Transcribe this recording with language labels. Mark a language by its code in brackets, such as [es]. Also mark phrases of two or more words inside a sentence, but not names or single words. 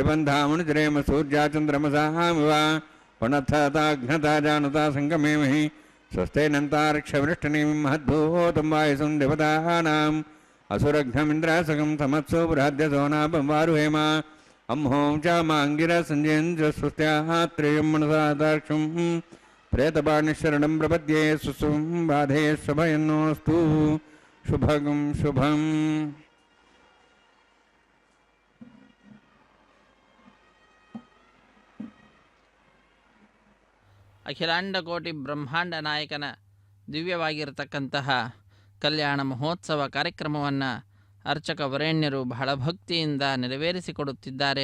[sa] ಬಂಧಾಮನುಜರೇಮ ಸೂರ್ಯಾಚಂದ್ರಮಸಾಮಿವ ವನಥತಾಘ್ನತಾ ಜಾನತಾ ಸಂಗಮೇಮಹಿ ಸ್ವಸ್ತೇನಂತಾರಕ್ಷವೃಷ್ಟನಿಂ ಮಹದ್ಭೂತಂ ವಾಯುಸಂ ದೇವತಾನಾಂ ಅಸುರಘ್ನಮಿಂದ್ರಾಸಗಂ ಸಮತ್ಸು ಬೃಹದ್ಯಸೋ ನಾಪಂವಾರುಹೇಮ ಅಂಹೋಂ ಚ ಮಾಂಗಿರ ಸಂಜೇಂದ್ರ ಸ್ವಸ್ತ್ಯಾತ್ರೇಯಂ ಮನಸಾದಾಕ್ಷಂ ಪ್ರೇತಪಾಣಿಶರಣಂ ಪ್ರಪದ್ಯೆ ಸುಸುಂ ಬಾಧೆ ಶುಭಯನ್ನೋಸ್ತು ಶುಭಗಂ ಶುಭಂ. [kn] ಅಖಿಲಾಂಡ ಕೋಟಿ ಬ್ರಹ್ಮಾಂಡ ನಾಯಕನ ದಿವ್ಯವಾಗಿರತಕ್ಕಂತಹ ಕಲ್ಯಾಣ ಮಹೋತ್ಸವ ಕಾರ್ಯಕ್ರಮವನ್ನು ಅರ್ಚಕ ವರೇಣ್ಯರು ಬಹಳ ಭಕ್ತಿಯಿಂದ ನೆರವೇರಿಸಿಕೊಡುತ್ತಿದ್ದಾರೆ.